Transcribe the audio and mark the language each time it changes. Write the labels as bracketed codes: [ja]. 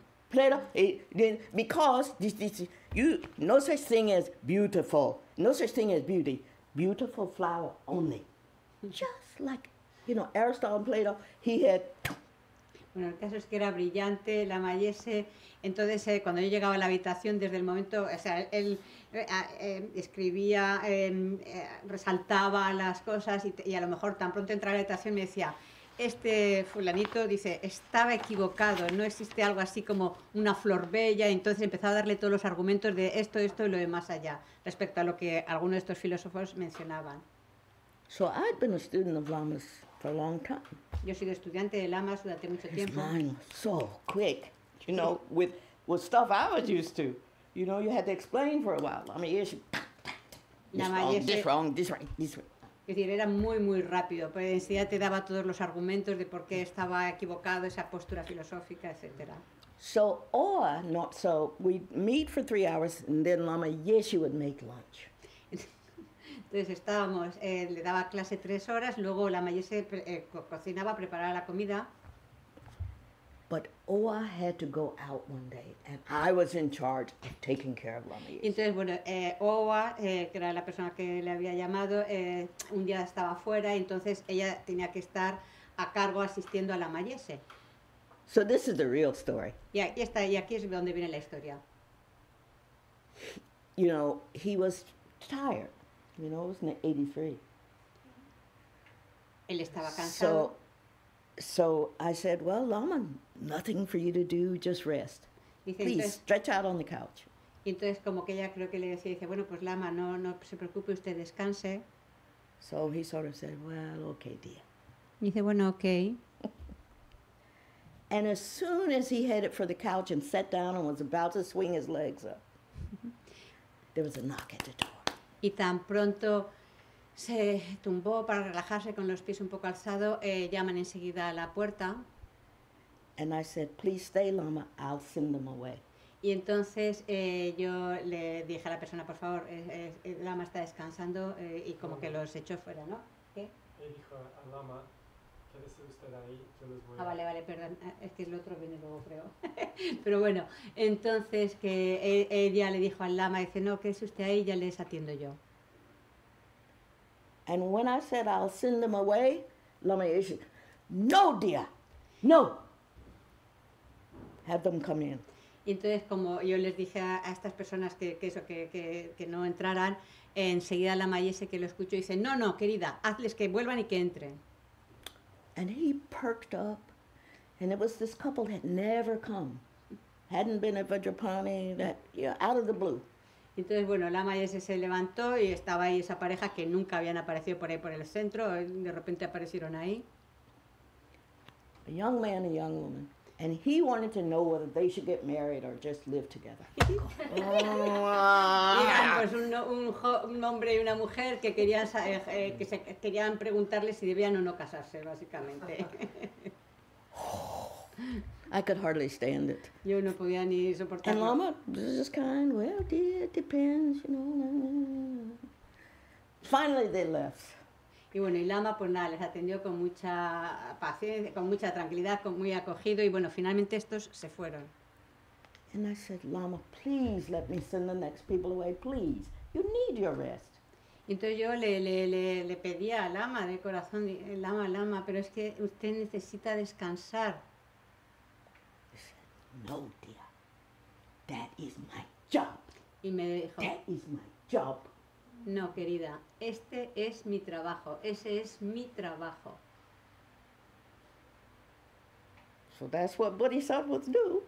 [en] Plato, because no such thing as beautiful, no such thing as beauty. Beautiful flower only. Just like, you know, Aristotle and Plato, he had... [es] Bueno, el caso es que era brillante, la Mayese. Entonces, cuando yo llegaba a la habitación, desde el momento, o sea, él escribía, resaltaba las cosas y a lo mejor tan pronto entraba a la habitación me decía, este fulanito, dice, estaba equivocado, no existe algo así como una flor bella. Entonces empezaba a darle todos los argumentos de esto y lo de más allá, respecto a lo que algunos de estos filósofos mencionaban. [en] So I'd been a student of Lamas for a long time. [es] Yo he sido estudiante de Lamas durante mucho [en] His [es] tiempo. [en] mind was so quick, you know, with stuff I was used to. You know, you had to explain for a while. I mean, yes, this wrong, this right, this right. [es] Es decir, era muy, muy rápido, pero enseguida te daba todos los argumentos de por qué estaba equivocado esa postura filosófica, etc. [en] So we'd meet for 3 hours, and then Lama Yeshe would make lunch. [es] Entonces estábamos, le daba clase 3 horas, luego la Mayese cocinaba, preparaba la comida. [en] But Oa had to go out one day, and I was in charge of taking care of Lama Yeshe. [es] Entonces, bueno, Oa, que era la persona que le había llamado, un día estaba fuera, y entonces ella tenía que estar a cargo asistiendo a la Mayese. [en] So this is the real story. [es] Y aquí es donde viene la historia. [en] You know, he was tired. You know, it was in 83. [es] Él estaba cansado. [en] So I said, well, Lama, nothing for you to do, just rest. [es] Dice, [en] Please, [es] entonces, [en] stretch out on the couch. [es] y entonces como que ella creo que le decía, dice, bueno, pues Lama, no se preocupe, usted descanse. [en] So he sort of said, well, okay, dear. [es] Y dice, bueno, ok. [en] And as soon as he headed for the couch and sat down and was about to swing his legs up, there was a knock at the door. [es] Y tan pronto se tumbó para relajarse con los pies un poco alzados, llaman enseguida a la puerta. [en] And I said, please stay, Lama, I'll send them away. [es] Y entonces yo le dije a la persona, por favor, Lama está descansando, y como que los echó fuera, ¿no? ¿Qué? Le dijo a Lama, quédese usted ahí, yo les voy a... Vale, perdón, es que el otro viene luego, creo. Pero bueno, entonces que ella le dijo al Lama, dice, no, quédese usted ahí, ya les atiendo yo. [en] And when I said I'll send them away, Lama Yeshe, no, dear, no. Have them come in. [es] Y entonces, como yo les dije a estas personas que no entraran, enseguida la Mayese que lo escuchó dice, no, querida, hazles que vuelvan y que entren. [en] And he perked up, and it was this couple that never come, hadn't been at Vajrapani, that, yeah, out of the blue. [es] Entonces, bueno, la Mayese se levantó y estaba ahí esa pareja que nunca habían aparecido por ahí por el centro, de repente aparecieron ahí. [en] A young man and a young woman. And he wanted to know whether they should get married or just live together. [es] Y eran pues un hombre y una mujer que querían, querían preguntarle si debían o no casarse, básicamente. [en] I could hardly stand it. [es] Yo no podía ni [en] And [es] soportarlo. [en] Lama was just kind, well, dear, it depends, you know. Finally, they left. [es] Y bueno, y Lama pues nada, les atendió con mucha paciencia, con mucha tranquilidad, con muy acogido, y bueno, finalmente estos se fueron. [en] And I said, Lama, please let me send the next people away, please. You need your rest. [es] Y entonces yo le pedía a Lama de corazón, Lama, pero es que usted necesita descansar. [en] He said, no, dear. That is my job. [es] Y me dijo, [en] That is my job. [es] no, querida, este es mi trabajo, ese es mi trabajo. [en] So that's what bodhisattvas do.